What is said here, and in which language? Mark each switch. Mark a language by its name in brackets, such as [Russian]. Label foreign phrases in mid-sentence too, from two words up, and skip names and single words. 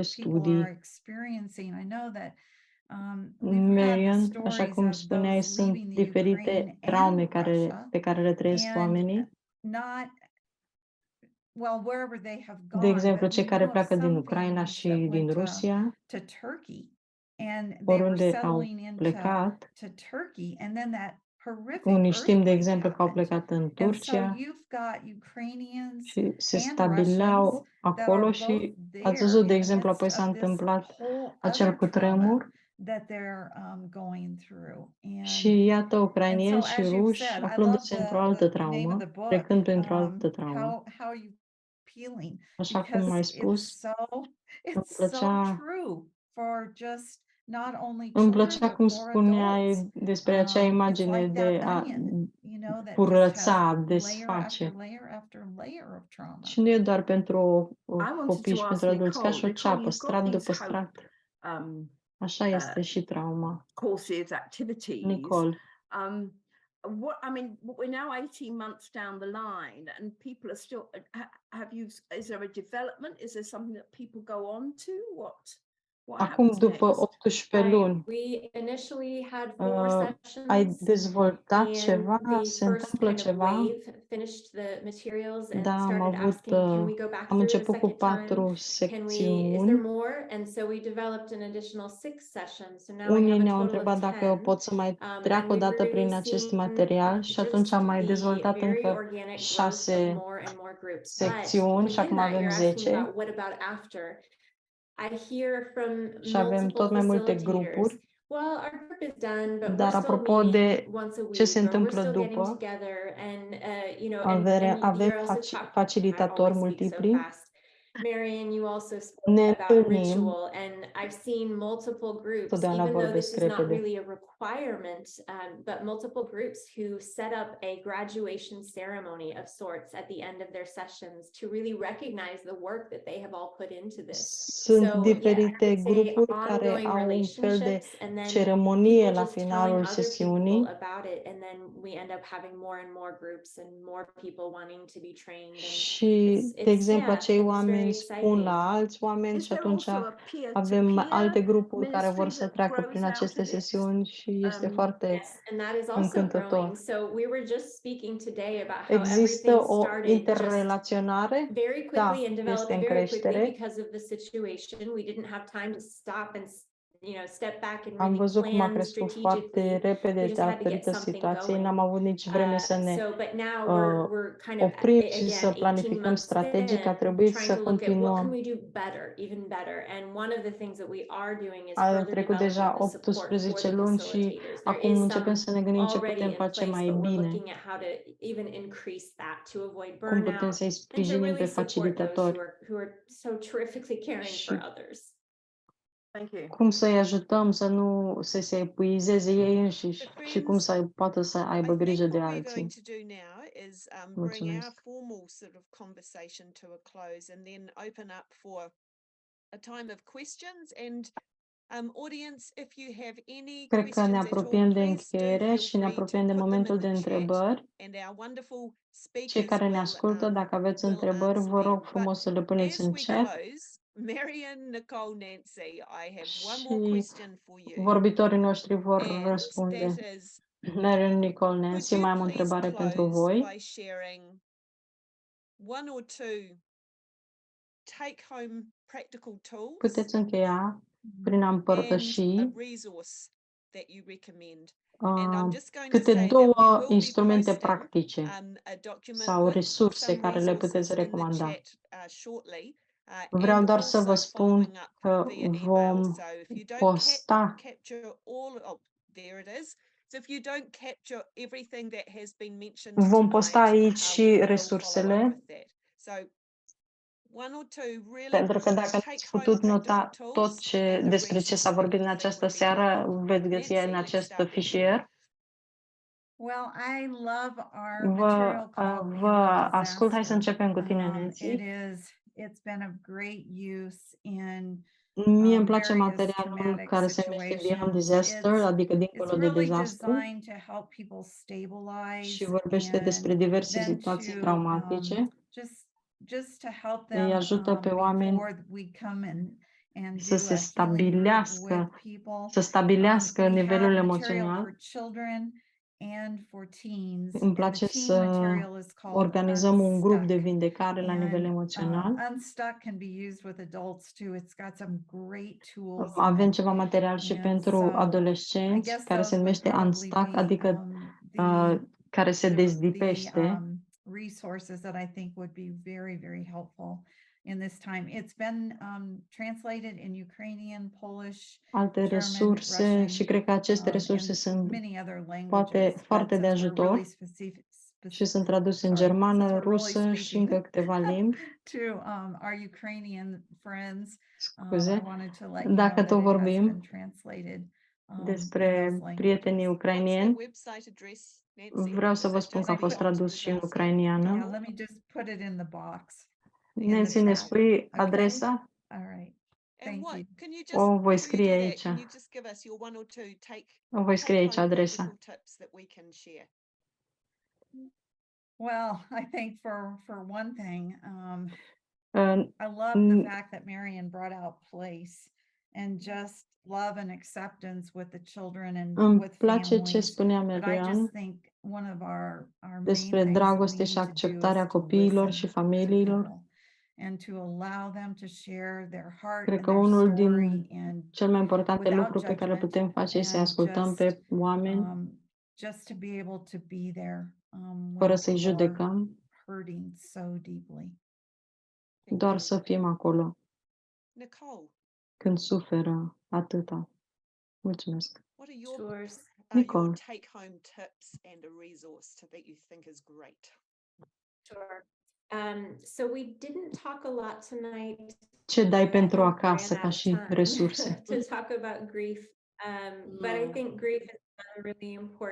[English] people are [Romanian] studii. [English] experiencing. I know that we've had the [Romanian] Marian, așa [English] stories [Romanian] cum [English] of [Romanian] spuneai, [English] those [Romanian] sunt [English] leaving the [Romanian] diferite [English] Ukraine [Romanian] traume [English] and Russia, [Romanian] pe care le trăiesc [English] and [Romanian] oamenii. [English] not, well, wherever they have [Romanian] De [English] gone, [Romanian] exemplu, [English] but [Romanian] cei [English] we [Romanian] care [English] know of [Romanian] pleacă din [English] some [Romanian] Ucraina [English] families [Romanian] și [English] that [Romanian] din [English] went [Romanian] Rusia, [English] to Turkey, and they were [Romanian] oriunde au [English] settling into [Romanian] plecat. [English] Turkey, and then that horrific [Romanian] Unii știm, de [English] earthquake [Romanian] exemplu, că au [English] happened. [Romanian] plecat în [English] And so [Romanian] Turcia [English] you've got Ukrainians [Romanian] și se [English] and [Romanian] stabilau [English] Russians that are [Romanian] acolo [English] both [Romanian] și ați [English] there [Romanian] văzut, de [English] in the [Romanian] exemplu, [English] midst [Romanian] apoi s-a [English] of this [Romanian] întâmplat [English] whole [Romanian] acel [English] other [Romanian] cutremur [English] trauma that they're going through. [Romanian] și iată [English] And so, [Romanian] ucrainieni și [English] as you've [Romanian] ruși [English] said, I love [Romanian] aflându-se într-o altă [English] the name of [Romanian] traumă, [English] the book. [Romanian] trecând printr-o altă traumă. [English] How are you feeling? [Romanian] Așa cum [English] Because [Romanian] ai spus, îmi [English] it's so [Romanian] plăcea [English] true for just not only [Romanian] Îmi [English] children, [Romanian] plăcea [English] but [Romanian] cum [English] for adults. [Romanian] spuneai despre acea [English] It's [Romanian] imagine [English] like [Romanian] de [English] that [Romanian] a [English] onion, you know, that just [Romanian] curăța, [English] has [Romanian] a [English] layer after [Romanian] desface. [English] layer after layer of trauma. [Romanian] Și nu e doar pentru [English] I wanted [Romanian] copii [English] to [Romanian] și [English] ask [Romanian] pentru adulți, ca [English] Nicole. [Romanian] și o [English] Nicole, [Romanian] ceapă, [English] you've got [Romanian] strat după [English] these [Romanian] strat. um, Așa este și trauma. [English] courses, activities. Nicole, What I mean, we're now 18 months down the line, and people are still. Have you? Is there a development? Is there something that people go on to? What [Romanian] acum [English] happens [Romanian] după [English] next? [Romanian] 18 luni, [English] We initially had 4 [Romanian] ai [English] sessions, [Romanian] dezvoltat ceva? [English] and the [Romanian] Se [English] first [Romanian] întâmplă [English] kind of [Romanian] ceva? [English] wave finished the materials and [Romanian] Da, am [English] started [Romanian] avut, [English] asking, can we go back [Romanian] am [English] through it a [Romanian] început cu [English] second time? [Romanian] 4 [English] Can we, is there [Romanian] secțiuni. [English] more? And so we developed an additional 6 sessions. So now we [Romanian] Unii [English] have a [Romanian] ne-au [English] total [Romanian] întrebat [English] of [Romanian] dacă eu [English] 10. [Romanian] pot să mai [English] And [Romanian] treacă o [English] we've [Romanian] dată prin [English] really [Romanian] acest [English] seen [Romanian] material și atunci [English] just [Romanian] am mai [English] the [Romanian] dezvoltat [English] very [Romanian] încă [English] organic growth of [Romanian] 6 [English] more and more groups. But [Romanian] secțiuni și [English] within [Romanian] acum [English] that, [Romanian] avem [English] you're asking [Romanian] 10 [English] about what about after? I hear from [Romanian] și avem [English] multiple [Romanian] tot mai multe [English] facilitators. [Romanian] grupuri. [English] Well, our group is done, but we're [Romanian] Dar [English] still [Romanian] apropo de [English] meeting once a [Romanian] ce se [English] week, or we're [Romanian] întâmplă [English] still getting [Romanian] după, [English] together, and you know, and [Romanian] avem [English] you're also talking. I [Romanian] facilitatori [English] always speak so [Romanian] multipli, [English] fast. Marian, you also spoke [Romanian] ne [English] about [Romanian] întâlnim, [English] ritual, and I've seen multiple groups, [Romanian] totdeauna [English] even though this [Romanian] vorbesc [English] is not [Romanian] repede. [English] really a requirement, but multiple groups who set up a graduation ceremony of sorts at the end of their sessions to really recognize the work that they have all put into this. [Romanian] Sunt [English] So, [Romanian] diferite [English] yeah, I would say [Romanian] grupuri care [English] ongoing [Romanian] au un fel de [English] relationships, and then [Romanian] ceremonie [English] people [Romanian] la [English] just telling [Romanian] finalul [English] other people [Romanian] sesiunii [English] about it, and then we end up having more and more groups and more people wanting to be trained. And [Romanian] și, de exemplu, [English] yeah, [Romanian] acei [English] and it's [Romanian] oameni [English] very [Romanian] spun la [English] exciting. [Romanian] alți oameni [English] Is [Romanian] și [English] there [Romanian] atunci [English] also a [Romanian] avem [English] peer-to-peer [Romanian] alte grupuri care vor [English] ministry [Romanian] să [English] that [Romanian] treacă [English] grows [Romanian] prin [English] out [Romanian] aceste [English] of it? [Romanian] sesiuni și este foarte [English] Yes, and that is also [Romanian] încântător. [English] growing. So we were just speaking today about how [Romanian] Există [English] everything [Romanian] o [English] started just [Romanian] interrelaționare? [English] very [Romanian] Da, [English] quickly and [Romanian] este [English] developed [Romanian] în [English] very quickly [Romanian] creștere. [English] because of the situation. We didn't have time to stop and, you know, step back and [Romanian] Am [English] really [Romanian] văzut cum a [English] plan [Romanian] crescut foarte [English] strategically. [Romanian] repede [English] We just had to get [Romanian] datorită [English] something [Romanian] situației. [English] going. [Romanian] N-am avut nici vreme să ne [English] So, but now we're kind of [Romanian] oprim și să [English] again 18 [Romanian] planificăm [English] months [Romanian] strategic. A [English] in, [Romanian] trebuit [English] trying [Romanian] să [English] to look at what can [Romanian] continuăm. [English] we do better, even better. And one of the things that we are doing is [Romanian] A [English] further [Romanian] trecut [English] developing [Romanian] deja [English] the support for [Romanian] 18 [English] the [Romanian] luni și [English] facilitators. There [Romanian] acum [English] is [Romanian] începem [English] some [Romanian] să ne gândim ce [English] already [Romanian] putem [English] in [Romanian] face [English] place, [Romanian] mai [English] but we're [Romanian] bine, [English] looking at how to even increase that to avoid [Romanian] cum putem [English] burnout [Romanian] să-i [English] and to [Romanian] sprijinim [English] really [Romanian] pe [English] support those [Romanian] facilitatori [English] who are so terrifically caring for [Romanian] și [English] others. Thank you. [Romanian] cum să-i ajutăm să nu se epuizeze ei înșiși [English] So [Romanian] și cum [English] friends, [Romanian] să poată să [English] I [Romanian] aibă [English] think [Romanian] grijă de [English] what we're going [Romanian] alții. [English] to do now is bring our [Romanian] Mulțumesc. [English] formal sort of conversation to a close and then open up for a time of questions. And audience, if you have any [Romanian] Cred că ne [English] questions at all, [Romanian] apropiem de [English] please do [Romanian] încheiere [English] feel [Romanian] și ne [English] free to [Romanian] apropiem de [English] put them in [Romanian] momentul de [English] the chat, [Romanian] întrebări. [English] and our wonderful [Romanian] Cei [English] speakers [Romanian] care ne [English] will [Romanian] ascultă, dacă aveți [English] will [Romanian] întrebări, [English] answer [Romanian] vă rog [English] them. But [Romanian] frumos să le puneți [English] as [Romanian] în [English] we [Romanian] chat. [English] close, Marian, Nicole, Nancy, I have one [Romanian] Și [English] more question for you, [Romanian] vorbitorii noștri vor [English] and [Romanian] răspunde. [English] that is, [Romanian] Marian, Nicole, [English] could [Romanian] Nancy, [English] you [Romanian] mai am o [English] please [Romanian] întrebare pentru [English] close [Romanian] voi. [English] by sharing one or two take-home practical tools [Romanian] Puteți încheia prin a [English] and [Romanian] împărtăși [English] a resource that you recommend? And I'm just going to [Romanian] câte [English] say that we [Romanian] două [English] will be [Romanian] instrumente [English] posting [Romanian] practice [English] a document [Romanian] sau [English] with [Romanian] resurse [English] some [Romanian] care le puteți [English] resources in the [Romanian] recomanda. [English] chat shortly. [Romanian] Vreau [English] And [Romanian] doar să vă [English] also following [Romanian] spun [English] up [Romanian] că [English] via email. [Romanian] vom [English] So if you don't [Romanian] posta, [English] capture all, oh, there it is. So if you don't capture everything that has been mentioned [Romanian] vom posta [English] tonight, [Romanian] aici [English] we [Romanian] și [English] will follow up [Romanian] resursele, [English] with that. So one or two really [Romanian] pentru că dacă [English] take [Romanian] ați [English] home [Romanian] putut [English] practical [Romanian] nota [English] tools [Romanian] tot [English] and the [Romanian] despre ce s-a [English] resource [Romanian] vorbit în [English] that [Romanian] această [English] would be [Romanian] seară, [English] helpful. [Romanian] veți găsi [English] Nancy, [Romanian] în [English] let's [Romanian] acest [English] start with you. [Romanian] fișier. [English] Well, I love our [Romanian] Vă, [English] material called [Romanian] vă [English] Beyond [Romanian] ascult, hai să [English] Disaster. [Romanian] începem cu tine, Nancy. [English] It's been of great use in [Romanian] Mie îmi place [English] various [Romanian] materialul [English] traumatic [Romanian] care se numește Beyond [English] situations. [Romanian] Disaster, adică [English] It's [Romanian] dincolo de [English] really [Romanian] dezastru, [English] designed to help people stabilize [Romanian] și vorbește despre [English] and [Romanian] diverse [English] then [Romanian] situații [English] to [Romanian] traumatice. [English] just to help [Romanian] Îi [English] them [Romanian] ajută pe oameni [English] before we come and [Romanian] să [English] do [Romanian] se [English] a healing group with [Romanian] stabilească, [English] people. [Romanian] să stabilească [English] We [Romanian] nivelul [English] have material [Romanian] emoțional. [English] for children and for teens, [Romanian] Îmi [English] and [Romanian] place [English] the teen [Romanian] să [English] material is called [Romanian] organizăm un grup de [English] Unstuck. [Romanian] vindecare la nivel [English] And [Romanian] emoțional. [English] Unstuck can be used with adults too. It's got some great tools in [Romanian] Avem [English] it. [Romanian] ceva material și [English] And [Romanian] pentru [English] so I [Romanian] adolescenți [English] guess [Romanian] care se [English] those would [Romanian] numește [English] probably [Romanian] Unstuck, [English] be [Romanian] adică [English] the [Romanian] care se [English] the [Romanian] dezlipește. [English] resources that I think would be very, very helpful in this time. It's been translated in Ukrainian, Polish, [Romanian] Alte [English] German, [Romanian] resurse [English] Russian, [Romanian] și cred că aceste resurse [English] and [Romanian] sunt [English] many other [Romanian] poate [English] languages. But [Romanian] foarte de [English] since we're really [Romanian] ajutor. și sunt [English] specific, [Romanian] traduse în [English] sorry, since [Romanian] germană, [English] we're really [Romanian] rusă și [English] speaking [Romanian] încă câteva limbi. [English] to our Ukrainian friends. I [Romanian] Scuze. [English] wanted to let you know [Romanian] Dacă [English] that [Romanian] tot [English] it has [Romanian] vorbim [English] been translated in [Romanian] despre [English] those [Romanian] prietenii [English] languages. [Romanian] ucrainieni, [English] Website address, Nancy? [Romanian] vreau să vă [English] So [Romanian] spun [English] just [Romanian] că a fost [English] put it into [Romanian] tradus și în [English] the [Romanian] ucrainiană. [English] Yeah, let me just put it in the box. in [Romanian] Nancy, [English] the [Romanian] ne [English] chat. [Romanian] spui [English] Okay. [Romanian] adresa? [English] All right. And Thank what you. can you just [Romanian] O voi [English] before you [Romanian] scrie [English] do that, [Romanian] aici. [English] can you just give us your one or two [Romanian] O voi scrie aici [English] home [Romanian] adresa. [English] practical tips that we can share? Well, I think for one thing, Uh, I love the Mm. fact that Marian brought out place and just love and acceptance with the children and [Romanian] Îmi [English] with [Romanian] place ce [English] families. [Romanian] spunea [English] But I [Romanian] Marian [English] just think one of our main [Romanian] despre [English] things that we [Romanian] dragoste și [English] need to do [Romanian] acceptarea [English] is to [Romanian] copiilor și [English] listen to [Romanian] familiilor. [English] people and to allow them to share their heart [Romanian] Cred [English] and [Romanian] că [English] their [Romanian] unul din [English] story and [Romanian] cel mai importante [English] without [Romanian] lucru pe care îl [English] judgment [Romanian] putem face este să [English] and [Romanian] ascultăm pe oameni [English] just to be able to be there [Romanian] fără [English] when [Romanian] să-i [English] people are [Romanian] judecăm, [English] hurting so deeply. Thank [Romanian] doar [English] you. [Romanian] să fim acolo [English] Nicole, [Romanian] când suferă atâta. Mulțumesc. [English] what are your Sure. Nicole. take home tips and a resource that you think is great? Sure. So we didn't talk a lot tonight. [Romanian] Ce dai [English] I [Romanian] pentru [English] think we [Romanian] acasă [English] ran [Romanian] ca [English] out of [Romanian] și [English] time [Romanian] resurse? [English] to talk about grief. But I think grief is a really important.